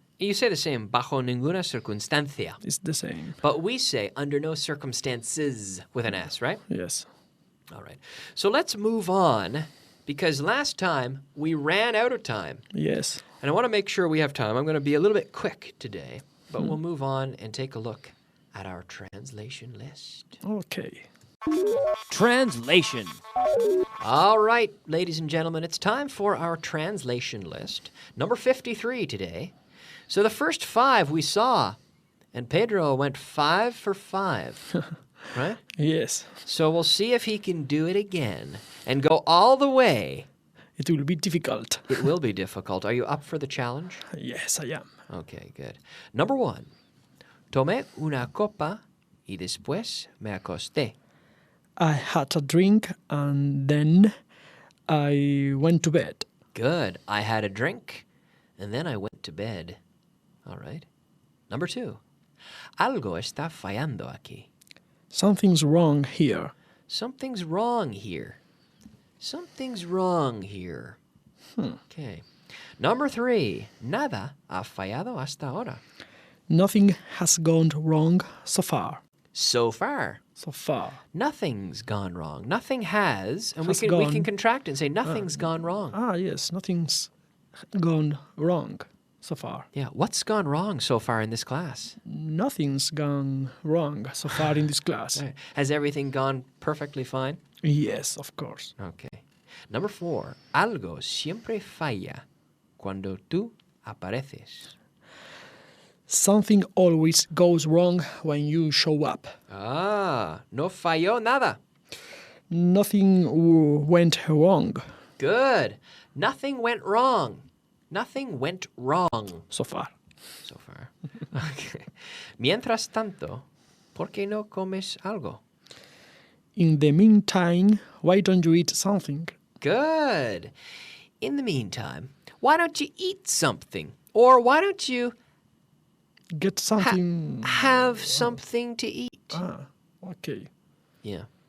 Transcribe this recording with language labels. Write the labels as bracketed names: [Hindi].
[English] You say the same, [Spanish] bajo ninguna circunstancia. [English] It's the same. But we say under no circumstances with an S, right? Yes. All right. So let's move on, because last time we ran out of time. Yes. And I want to make sure we have time. I'm going to be a little bit quick today, but we'll move on and take a look at our translation list. Okay. Translation. All right, ladies and gentlemen, it's time for our translation list. Number 53 today. So the first 5 we saw, and Pedro went 5 for 5, right? Yes. So we'll see if he can do it again and go all the way. It will be difficult. It will be difficult. Are you up for the challenge? Yes, I am. Okay, good. Number 1. [Spanish] Tomé una copa y después me acosté. [English] I had a drink and then I went to bed. Good. I had a drink and then I went to bed. All right. Number 2. [Spanish] Algo está fallando aquí. [English] Something's wrong here. Something's wrong here. Something's wrong here. Okay. Number 3. [Spanish] Nada ha fallado hasta ahora. [English] Nothing has gone wrong so far. So far. So far. Nothing's gone wrong. Nothing has, and we Has can gone. contract it and say nothing's gone wrong. Yes, nothing's gone wrong so far. Yeah, what's gone wrong so far in this class? Nothing's gone wrong so far in this class. Right. Has everything gone perfectly fine? Yes, of course. Okay. Number 4. [Spanish] Algo siempre falla cuando tú apareces. [English] Something always goes wrong when you show up. [Spanish] No falló nada. [English] Nothing went wrong Good. Nothing went wrong. Nothing went wrong so far. so far. Okay. [Spanish] Mientras tanto, ¿por qué no comes algo? [English] In the meantime, why don't you eat something? Good. In the meantime, why don't you eat something? Or why don't you Get something. have something to eat? Okay. Yeah.